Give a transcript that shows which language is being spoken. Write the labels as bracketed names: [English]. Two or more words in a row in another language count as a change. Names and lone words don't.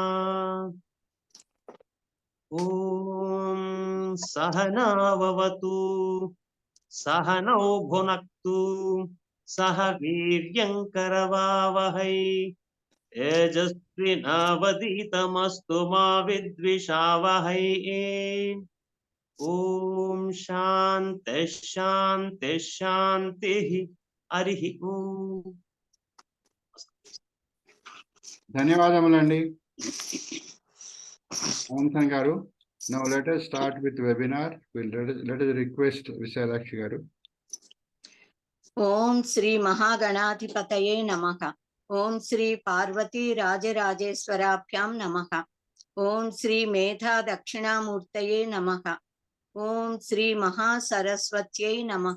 [Sanskrit] ॐ सहनाववतु सहनौ भुनक्तु सह वीर्यङ्करवावहै तेजस्विनावधीतमस्तु मा विद्विषावहै। ॐ शान्तिः शान्तिः शान्तिः। हरिः ओम्। [Telugu] ధన్యవాదములండి మోహన్ గారు. [English] Now let us start with webinar. Let us request Visalakshi garu. [Sanskrit] ఓం శ్రీ మహాగణాధిపతయే నమః. ఓం శ్రీ పార్వతీ రాజరాజేశ్వరాభ్యాం నమః. ఓం శ్రీ మేధా దక్షిణామూర్తయే నమః. ఓం శ్రీ మహాసరస్వత్యై నమః.